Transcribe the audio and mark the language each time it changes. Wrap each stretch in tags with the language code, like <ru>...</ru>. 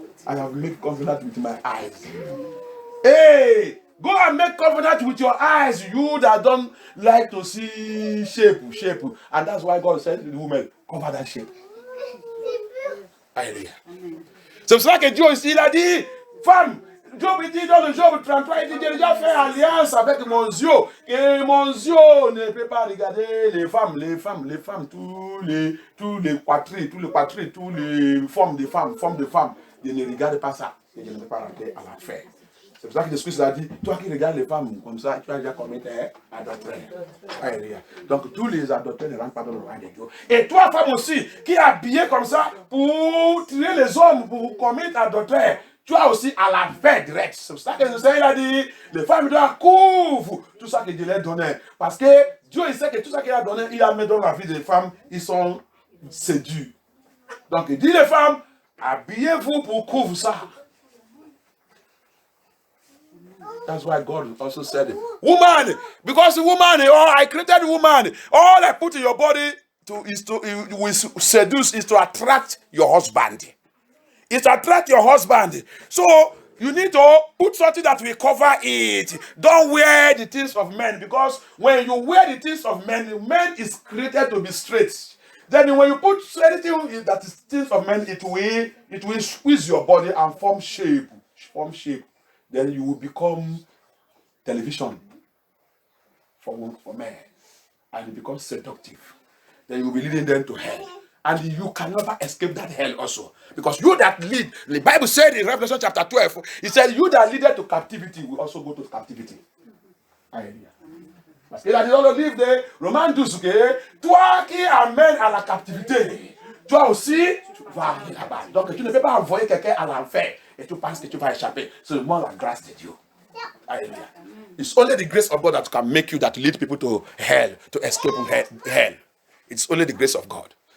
<en>I have made covenant with my eyes. Hey! Go and make covenant with your eyes, you that don't like to see shape. And that's why God said to the woman, cover that shape.</en> <fr>Alléluia. C'est pour ça que Dieu ici, il a dit, femme, Job dit dans le Job 33, il dit, j'ai déjà fait alliance avec mon Dieu. Et mon Dieu ne peut pas regarder les femmes, tous les poitrines, tous les formes de femmes. Je ne regarde pas ça. Et je ne peux pas rentrer à la fête. C'est pour ça que Jésus a dit, toi qui regardes les femmes comme ça, tu as déjà commis adultère. Alléluia. Donc tous les adultères ne rentrent pas dans le royaume de Dieu. Et toi, femme aussi, qui es habillée comme ça pour tuer les hommes, pour commettre adultère, tu as aussi à la fin directe. C'est pour ça que Jésus a dit, les femmes doivent couvrir tout ça que Dieu leur donnait. Parce que Dieu, il sait que tout ça qu'il a donné, il a mis dans la vie des femmes, ils sont séduits. Donc il dit les femmes, habillez-vous pour couvrir ça.</fr> <en>That's why God also said, woman, because woman, I created woman. All I put in your body will seduce, is to attract your husband. It's to attract your husband. So you need to put something that will cover it. Don't wear the things of men, because when you wear the things of men, man is created to be straight. Then when you put anything that is things of men, it will squeeze your body and form shape. Then you will become television for men. And it becomes seductive. Then you will be leading them to hell. And you can never escape that hell also. Because you that lead, the Bible said in Revelation chapter 12, it said, you that leaded to captivity will also go to captivity. Hallelujah.</en> <fr>Parce qu'il a dit dans le livre de Romains 12, que toi qui amènes à la captivité, toi aussi, tu vas arriver là-bas. Donc tu ne peux pas envoyer quelqu'un à l'enfer et tu penses que tu vas échapper. C'est seulement la grâce de Dieu.</fr> <en>Hallelujah. It's only the grace of God that can make you that lead people to hell, to escape hell. It's only the grace of God.</en>